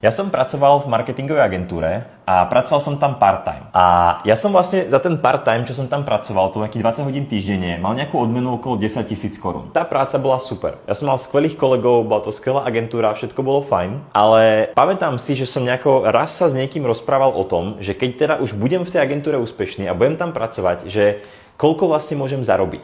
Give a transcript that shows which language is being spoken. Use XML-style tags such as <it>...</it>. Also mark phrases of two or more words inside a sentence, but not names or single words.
<sk>Ja som pracoval v marketingovej agentúre a pracoval som tam part-time. A ja som vlastne za ten part-time, čo som tam pracoval, to nejakých 20 hodín týždenne, mal nejakú odmenu okolo 10 000 korún. Tá práca bola super. Ja som mal skvelých kolegov, bola to skvelá agentúra, všetko bolo fajn, ale pamätám si, že som nejako raz sa s niekým rozprával o tom, že keď teda už budem v tej agentúre úspešný a budem tam pracovať, že koľko vlastne môžem zarobiť.</sk>